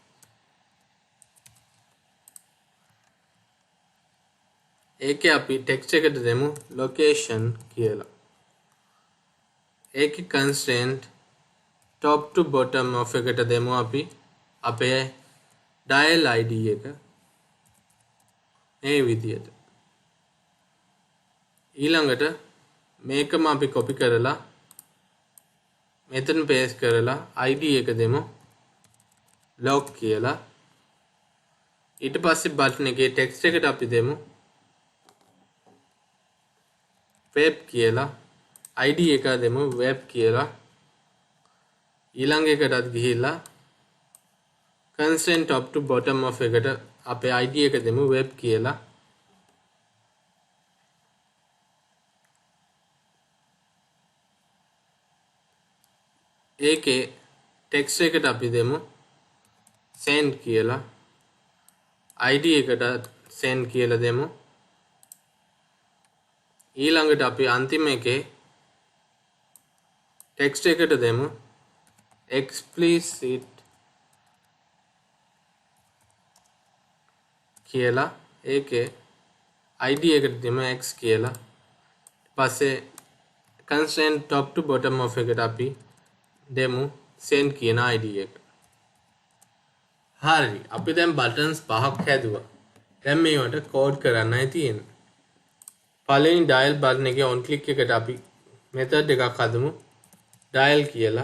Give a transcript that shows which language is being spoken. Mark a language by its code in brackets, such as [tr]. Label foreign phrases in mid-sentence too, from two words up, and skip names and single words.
[si] ඒකේ අපි text එකට දෙමු location කියලා. ඒකේ [en] constraint top to bottom of [si] එකට දෙමු අපි අපේ [en] dial id [si] එක මේ විදියට. ඊළඟට මේකම අපි copy කරලා මෙතන paste කරලා id එක දෙමු log කියලා. ඊට පස්සේ button එකේ text එකට අපි දෙමු web කියලා. id එක දෙමු web කියලා. ඊළඟ එකටත් ගිහිල්ලා [en] constraint top to bottom of [si] එකට අපේ id එක දෙමු web කියලා. ඒකේ text එකට අපි දෙමු send කියලා. id එකට send කියලා දෙමු. ඊළඟට අපි අන්තිම එකේ text එකට දෙමු explicit කියලා. ඒකේ id එකට දෙමු x කියලා. පස්සේ [en] constraint top to bottom of [si] එකට අපි දෙමු send කියන id එක. හරි අපි දැන් buttons පහක් හැදුවා. දැන් මේවට code කරන්නයි තියෙන්නේ. පළවෙනි [en] dial button [si] එකේ [en] on click [si] එකට අපි method එකක් හදමු dial කියලා.